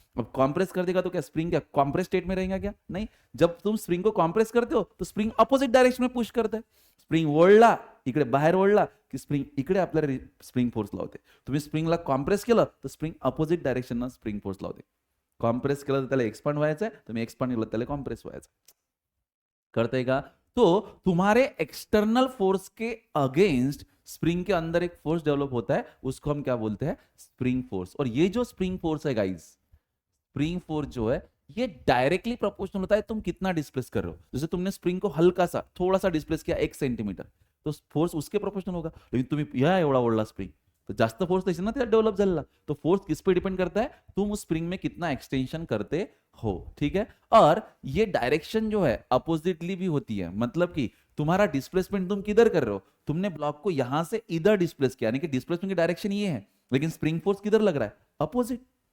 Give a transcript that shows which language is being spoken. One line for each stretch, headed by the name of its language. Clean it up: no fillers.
Hindi: अब कंप्रेस कर देगा तो क्या स्प्रिंग क्या कंप्रेस स्टेट में रहेगा क्या? नहीं। जब तुम स्प्रिंग को कंप्रेस करते हो तो स्प्रिंग अपोजिट डायरेक्शन में पुश करता है।
Marathi: स्प्रिंग ओढला इकडे बाहेर ओढला की स्प्रिंग इकडे आपल्याला स्प्रिंग फोर्स लावते। तुम्ही स्प्रिंगला कॉम्प्रेस केलं तर spring opposite direction spring force लावते। कॉम्प्रेस केलं तर त्याला एक्सपांड व्हायचं आहे, तुम्ही एक्सपांड केलं त्याला कॉम्प्रेस व्हायचं। करते का?
Hindi: तो तुम्हारे एक्सटर्नल फोर्स के अगेंस्ट स्प्रिंग के अंदर एक फोर्स डेवलप होता है, उसको हम क्या बोलते हैं? Spring force. और ये जो स्प्रिंग फोर्स है गाइस, स्प्रिंग फोर्स जो है ये डायरेक्टली प्रोपोर्शनल होता है तुम कितना डिस्प्लेस कर रहे हो। जैसे तुमने स्प्रिंग को हल्का सा थोड़ा सा डिस्प्लेस किया 1 सेंटीमीटर, तो फोर्स उसके प्रोपोर्शनल होगा।
Marathi: लेकिन तुम्ही या एवढा ओढला स्प्रिंग तो जास्त फोर्स त्याची ना त्यात डेव्हलप झालेला।
Hindi: तो फोर्स किस पे डिपेंड करता है? तुम उस स्प्रिंग में कितना एक्सटेंशन करते हो, ठीक है। और ये डायरेक्शन जो है अपोजिटली भी होती है, मतलब कि तुम्हारा डिस्प्लेसमेंट तुम किधर कर रहे हो? तुमने ब्लॉक को यहां से इधर डिस्प्लेस किया, यानी कि डिस्प्लेसमेंट की डायरेक्शन ये है, लेकिन स्प्रिंग फोर्स किधर लग रहा है? अपोजिट।